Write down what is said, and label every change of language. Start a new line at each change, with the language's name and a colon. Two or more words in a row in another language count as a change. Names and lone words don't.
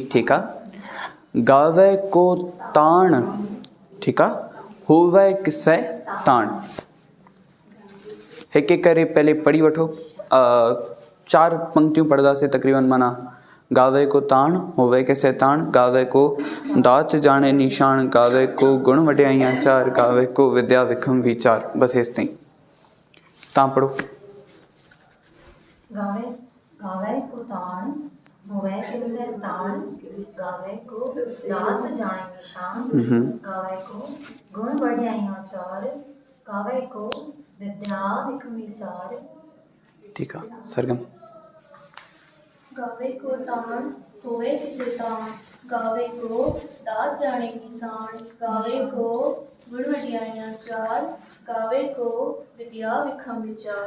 Sindhi: ठीक आहे।
Punjabi: ਗਾਵੇ ਕੋ ਤਾਣ।
Sindhi: ठीक आहे।
Punjabi: ਹੋਵੇ ਕਿਸੇ ਤਾਣ।
Sindhi: हिक एक करे पहले पढ़ी वठो। 4 पंक्तियों पढ़दासीं तकरीबन।
Punjabi: माना ਗਾਵੇ ਕੋ ਤਾਣ ਹੋਵੇ ਕਿਸੇ ਤਾਣ। ਗਾਵੇ ਕੋ ਦਾਤ ਜਾਣੇ ਨਿਸ਼ਾਨ। ਗਾਵੇ ਕੋ ਗੁਣ ਵਡਿਆਈਆਂ 4। ਗਾਵੇ ਕੋ ਵਿਦਿਆ ਵਿਖਮ ਵਿਚਾਰ।
Sindhi: बस इस ताईं तव्हां पढ़ो।
Punjabi: ਗਾਵੇ ਕੋ ਤਾਨ ਹੋਵੇ ਕਿਸਸੇ ਤਾਨ, ਗਾਵੇ ਕੋ ਦਾਤ ਜਾਣੇ ਨਿਸ਼ਾਨ, ਗਾਵੇ ਕੋ ਗੁਣ ਬੜ੍ਹੀਆਈਆਂ ਚਾਰ, ਗਾਵੇ ਕੋ ਵਿਦਿਆ ਵਿਕਰਮ ਵਿਚਾਰ।
Hindi: ठीक है सरगम।
Punjabi: ਗਾਵੇ ਕੋ ਤਾਨ ਹੋਵੇ ਕਿਸੇ ਤਾਨ, ਗਾਵੇ ਕੋ ਦਾਤ ਜਾਣੇ ਨਿਸ਼ਾਨ, ਗਾਵੇ ਕੋ ਗੁਣ ਵਡਿਆਈਆਂ ਚਾਰ, ਗਾਵੇ ਕੋ ਵਿਦਿਆ ਵਿਕਰਮ ਵਿਚਾਰ।